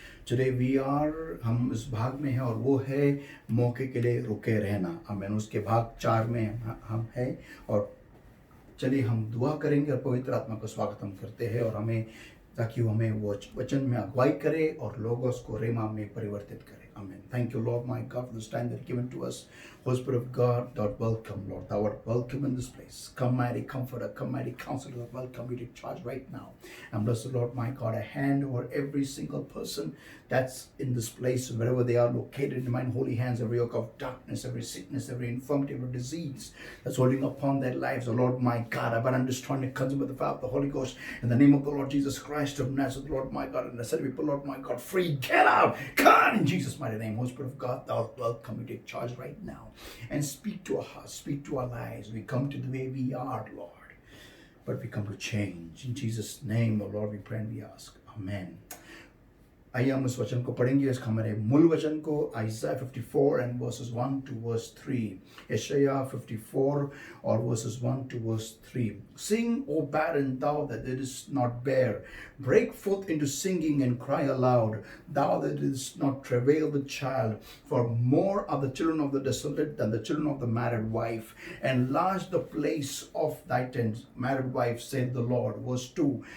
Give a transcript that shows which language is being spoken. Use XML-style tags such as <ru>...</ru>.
<en>Today we are,</en> <hi>हम इस भाग में हैं और वो है मौके के लिए रुके रहना। आमीन। उसके भाग 4 में हम हैं और चलिए हम दुआ करेंगे और पवित्र आत्मा का स्वागत हम करते हैं और हमें ताकि वो हमें वो वचन में अगुवाई करे और लोगोस को रेमा में परिवर्तित करे।</hi> <en>Amen. Thank you, Lord, my God, for this time that given to us. Holy Spirit of God, Lord, welcome, Lord. Thou art welcome in this place. Come, mighty comforter, come, mighty counselor, welcome you to charge right now. And bless the Lord, my God, a hand over every single person that's in this place, wherever they are located, in my holy hands, every yoke of darkness, every sickness, every infirmity, every disease that's holding upon their lives. Oh Lord, my God, I am destroying the consume with the fire of the Holy Ghost in the name of the Lord Jesus Christ of Nazareth, Lord, my God, and I said, people, Lord, my God, free, get out, God, in Jesus' mighty name. Holy Spirit of God, thou art welcome, you take charge right now and speak to our hearts, speak to our lives. We come to the way we are, Lord, but we come to change. In Jesus' name, oh Lord, we pray and we ask. Amen.</en> <hi>आइए हम उस वचन को पढ़ेंगे, इसका हमारे मूल वचन को आइज़ाया 54</hi> <en>and verses 1 to verse 3. Isaiah 54 or verses 1 to verse 3. Sing, O barren, thou that didst not bear. Break forth into singing and cry aloud, thou that didst not travail with child. For more are the children of the desolate than the children of the married wife. Enlarge the place of thy tent, married wife, said the Lord. Verse 2.</en>